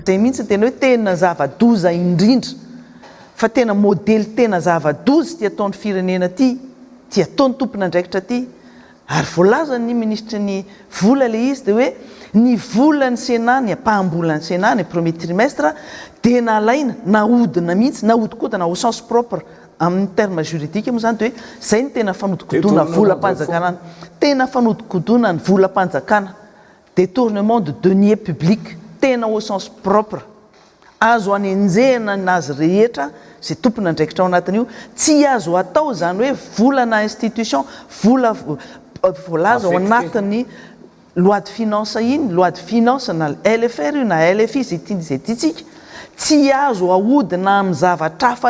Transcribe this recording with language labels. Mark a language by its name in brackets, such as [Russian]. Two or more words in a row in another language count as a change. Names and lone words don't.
[Malagasy] Zay mihitsy tena hoe tena zava-doza indrindra fa tena modely tena zava-doza ty ataon'ny firenena ty ataon'ny tompon'andraikitra ty ary voalaza ny ministra ny vola le izy dia hoe ny volan'ny SENA ny apahambolan'ny SENA ny [French] premier trimestre [Malagasy] dia nalaina nahodina mihitsy nahodikotina [French] au sens propre [Malagasy] amin'ny [French] terme juridique [Malagasy] moa zany dia hoe zay ny tena fanodikodona volam-panjakana tena fanodikodona ny volam-panjakana [French] détournement de deniers publics [Malagasy] tena [French] au sens propre [Malagasy] azo anenjehana nazy rehetra zay tompony andraikitra ao anatin'io tsy azo atao zany hoe volana institution vola voalaza ao anatin'ny [French] loi de finance [Malagasy] iny [French] loi de finance [Malagasy] na LFR io na LFI zay tiantsika tsy azo ahodina amin'ny zavatra hafa